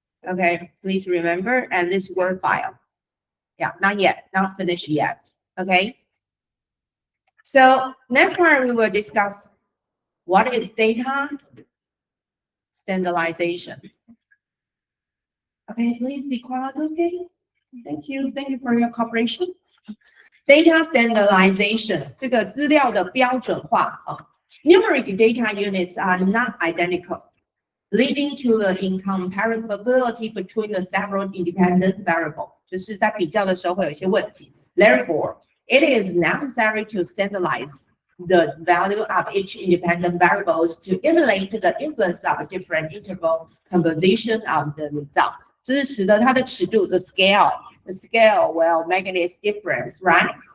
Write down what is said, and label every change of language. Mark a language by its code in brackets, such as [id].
[en] Okay, please remember, and this Word file. Yeah, not yet, not finished yet. Okay. So next part we will discuss what is data standardization. Okay, please be quiet. Okay. Thank you. Thank you for your cooperation. Data standardization [zh] 这个资料的标准化啊。 [en] Numeric data units are not identical, leading to the incomparability between the several independent variables. [zh] 就是在比较的时候会有一些问题。 [en] Therefore, it is necessary to standardize the value of each independent variables to emulate the influence of different interval composition of the result. [zh] 就是使得它的尺度 [en] the scale will make its difference, right?